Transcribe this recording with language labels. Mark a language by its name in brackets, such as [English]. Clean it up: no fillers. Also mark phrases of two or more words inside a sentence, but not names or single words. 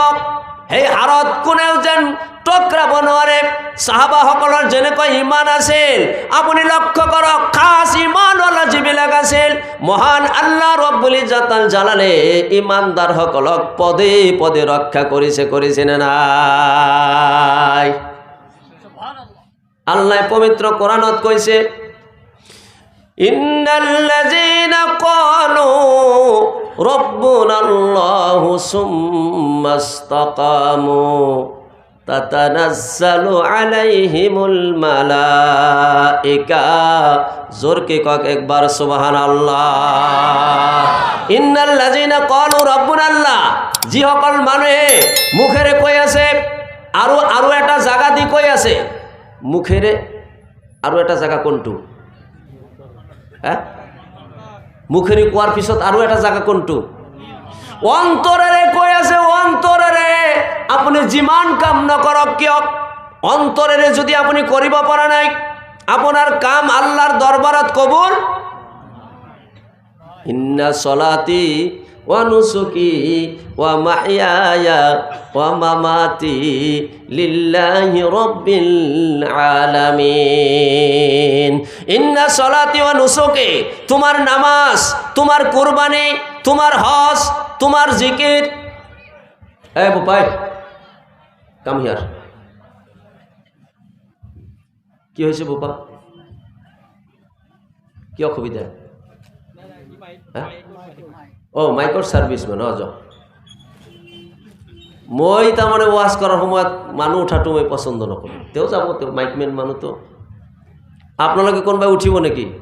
[Assamese] সেই হাড়ত কোনেও যেন টক্ৰাব নোৱাৰে। সাহাবাসকলৰ যেনেকৈ ইমান আছিল, আপুনি লক্ষ্য কৰক, খাস ইমানৱালা যিবিলাক আছিল, মহান আল্লাহ [Arabic] رب العزة الجلال [Assamese] ইমানদাৰসকলক পদে পদে ৰক্ষা কৰিছে নে নাই? আল্লাহ পবিত্র কোরআনত কইছে, [Arabic] إن الذين قالوا ربنا الله ثم استقاموا تتنزل عليهم الملائكة. [Assamese] জোরকে কক একবার সুবহানাল্লাহ। [Arabic] إن الذين قالوا ربنا الله, [Assamese] যিসকল মানুহে মুখেৰে কৈ আছে, আৰু এটা জাগা দি কৈ আছে, মুখেৰে আৰু এটা জাগা কোনটো? মুখেৰে কোৱাৰ পিছত আৰু এটা জাগা কোনটো? অন্তৰেৰে কৈ আছে। অন্তৰেৰে আপুনি যিমান কাম নকৰক কিয়, অন্তৰেৰে যদি আপুনি কৰিব পৰা নাই, আপোনাৰ কাম আল্লাহৰ দৰবাৰত কবুল। [Arabic] إن صلاتي ونسكي ومحياي ومماتي لله رب العالمين. إن صلاتي ونسكي, [Assamese] তোমার নামাজ, তোমার কুরবানি, তোমার হজ, তোমার জিকির। এই বুপাই, [English] come here. [Bangla] কি হয়েছে বুপা? [Assamese] কি অসুবিধা? মাইকৰ সাৰ্ভিস মানে যাওক। মই তাৰমানে ৱাজ কৰাৰ সময়ত মানুহ উঠাটো মই পচন্দ নকৰোঁ। তেওঁ যাব, তেওঁ মাইকমেন মানুহটো। আপোনালোকে কোনোবাই উঠিব নেকি?